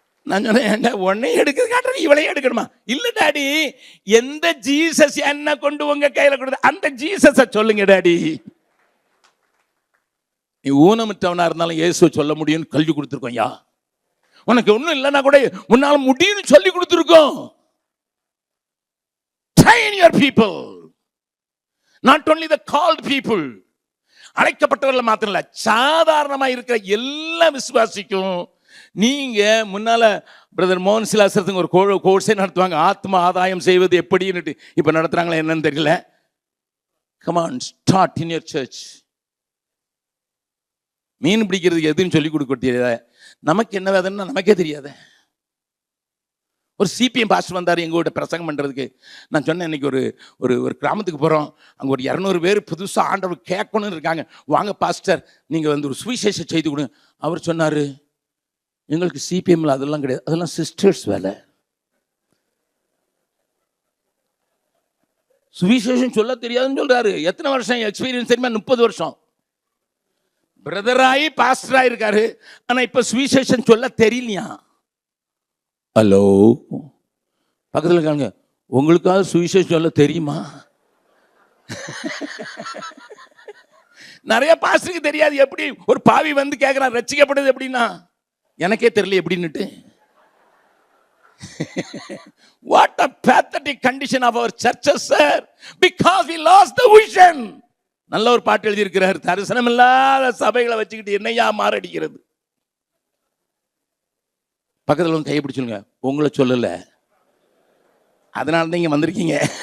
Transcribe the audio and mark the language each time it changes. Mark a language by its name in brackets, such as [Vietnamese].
[Tamil] நான் சொன்னேன், உன்னை எடுக்கிறது காட்டுறது இவளையும் எடுக்கணுமா? இல்ல டாடி, எந்த ஜீசஸ் என்ன கொண்டு உங்க கையில கொடுத்து அந்த ஜீசஸ சொல்லுங்க டாடி. நீ ஊனமிட்டவனா இருந்தாலும் இயேசு சொல்ல முடியும்னு கல்வி கொடுத்துருக்கோம். யா, உனக்கு ஒன்றும் இல்லைன்னா கூட முன்னால முடியும்னு சொல்லி கொடுத்துருக்கோம். [English] Train your people, not only the called people. [Tamil] அழைக்கப்பட்டவர்கள் மாத்திரம் இல்ல, சாதாரணமா இருக்கிற எல்லா விசுவாசிக்கும் நீங்க முன்னால பிரதர் மோகன் சிலாசரத்துக்கு ஒரு கோர்ஸே நடத்துவாங்க, ஆத்ம ஆதாயம் செய்வது எப்படின்னு. இப்ப நடத்துறாங்களா என்னன்னு தெரியல. [English] Come on, start in your church. [Tamil] மீன் பிடிக்கிறதுக்கு எதுன்னு சொல்லி கொடுக்க தெரியாத, நமக்கு என்ன வேதன்னா நமக்கே தெரியாத. ஒரு சிபிஎம் பாஸ்டர் வந்தார் எங்கூட பிரசங்கம் பண்ணுறதுக்கு. நான் சொன்னேன், இன்னைக்கு ஒரு ஒரு கிராமத்துக்கு போகிறோம், அங்கே ஒரு 200 பேர் புதுசாக ஆண்டவர் கேட்கணும்னு இருக்காங்க, வாங்க பாஸ்டர் நீங்கள் ஒரு சுவிசேஷ செய்து கொடுங்க. அவர் சொன்னார், எங்களுக்கு சிபிஎம்ல அதெல்லாம் கிடையாது, அதெல்லாம் சிஸ்டர்ஸ் வேலை. சுவிசேஷம் சொல்ல தெரியாதுன்னு சொல்றாரு. எத்தனை வருஷம் எக்ஸ்பீரியன்ஸ் தெரியுமா? 30 வருஷம். பிரதராயி பாஸ்டராக இருக்காரு, ஆனா இப்ப சுவிசேஷம் சொல்ல தெரியலையா? ஹலோ, பக்கத்தில் இருக்காங்க, உங்களுக்காவது சுவிசேஷம் சொல்ல தெரியுமா? நிறைய பாஸ்டருக்கு தெரியாது. எப்படி ஒரு பாவி வந்து கேட்கிறான் ரட்சிக்கப்படுது எப்படின்னா, எனக்கே தெரியல எப்படின்னுட்டு. [English] What a pathetic condition of our churches, sir, because we lost the vision. [Tamil] நல்ல ஒரு பாட்டு எழுதி இருக்கிறார், தரிசனம் இல்லாத சபைகளை வச்சுக்கிட்டு என்னையா மாரடிக்கிறது. பக்கத்தில் வந்து கையை பிடிச்சுங்க, உங்களை சொல்லல, அதனால தான் இங்க வந்திருக்கீங்க.